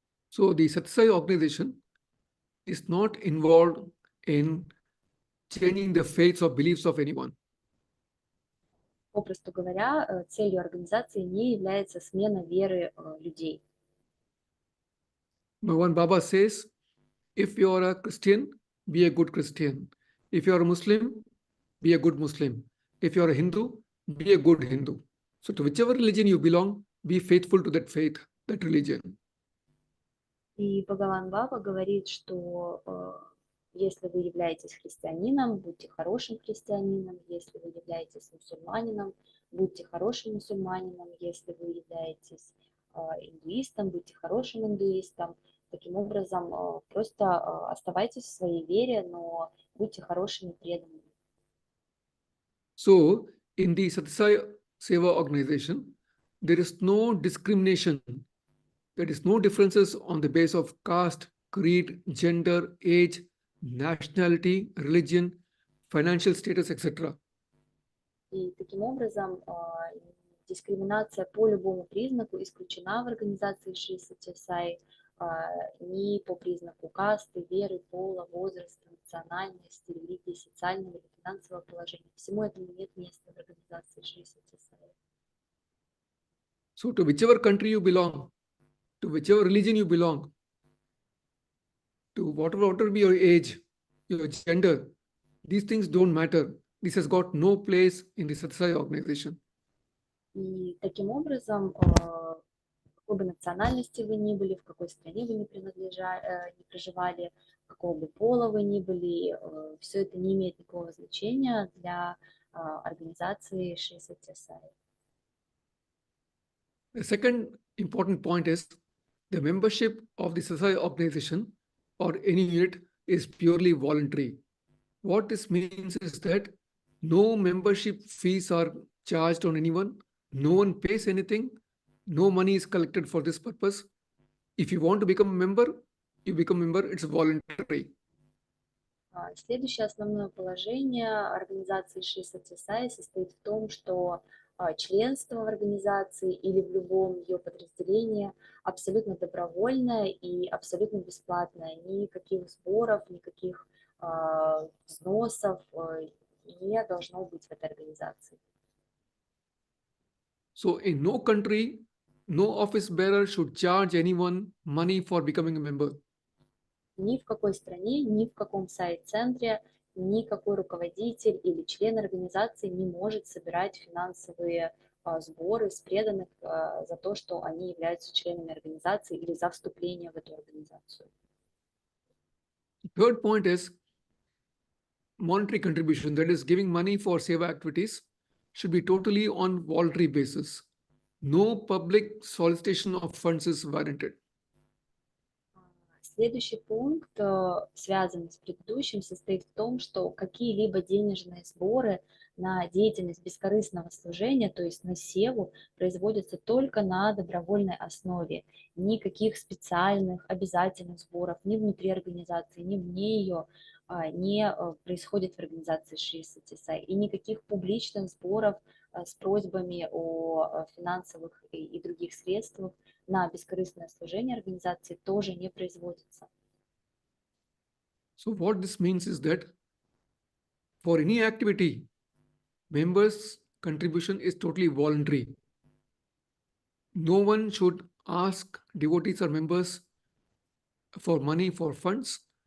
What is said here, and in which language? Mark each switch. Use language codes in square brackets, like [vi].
[en] So the Satyā Sāi organization is not involved in changing the faiths or beliefs of anyone. [ru] Попросту говоря, целью организации не является смена веры людей. [en] Bhagavan Baba says, if you are a Christian, be a good Christian. If you are a Muslim, be a good Muslim. If you are a Hindu, be a good Hindu. So to whichever religion you belong, be faithful to that faith, that religion. [ru] И Бхагаван Баба говорит, что если вы являетесь христианином, будьте хорошим христианином, если вы являетесь мусульманином, будьте хорошим мусульманином, если вы являетесь индуистом, будьте хорошим индуистом. Таким образом, просто оставайтесь в своей вере, но будьте хорошими преданными. [en] So in the Satyā Sāi Seva organization, there is no discrimination. There is no differences on the basis of caste, creed, gender, age, nationality, religion, financial status, etc. [ru] И таким образом дискриминация по любому признаку исключена в организации Шри Сатья Саи, ни по признаку касты, веры, пола, возраста, национальности, религии, социального или финансового положения. Всему этому нет места в организации Шри Сатья Саи. [en] So to whichever country you belong, to whichever religion you belong, to whatever be your age, your gender, these things don't matter. This has got no place in the Satyā Sāi organization. [ru] И таким образом, какой бы национальности вы ни были, в какой стране вы не проживали, какого бы пола вы ни были, все это не имеет никакого значения для организации Шри Сатья Саи. [en] The second important point is the membership of the Satyā Sāi organization or any unit is purely voluntary. What this means is that no membership fees are charged on anyone, no one pays anything, no money is collected for this purpose. If you want to become a member, you become a member, it's voluntary. [ru] Следующее основное положение организации Шри Сатья Саи состоит в том, что членство в организации или в любом ее подразделении абсолютно добровольное и абсолютно бесплатное. Никаких сборов, никаких взносов не должно быть в этой организации. [en] So in no country, no office bearer should charge anyone money for becoming a member. [ru] Ни в какой стране, ни в каком сайт-центре, никакой руководитель или член организации не может собирать финансовые сборы с преданных за то, что они являются членами организации или за вступление в эту организацию. [en] Third point is monetary contribution, that is giving money for seva activities should be totally on voluntary basis. No public solicitation of funds is warranted. [ru] Следующий пункт, связанный с предыдущим, состоит в том, что какие-либо денежные сборы на деятельность бескорыстного служения, то есть на севу, производятся только на добровольной основе. Никаких специальных обязательных сборов ни внутри организации, ни вне ее не происходит в организации Шри Сатья Саи. И никаких публичных сборов с просьбами о финансовых и других средствах на бескорыстное служение организации тоже не производится. [en] So what this means is that for any activity, members' contribution is totally voluntary. No one should ask devotees or members for money, for funds.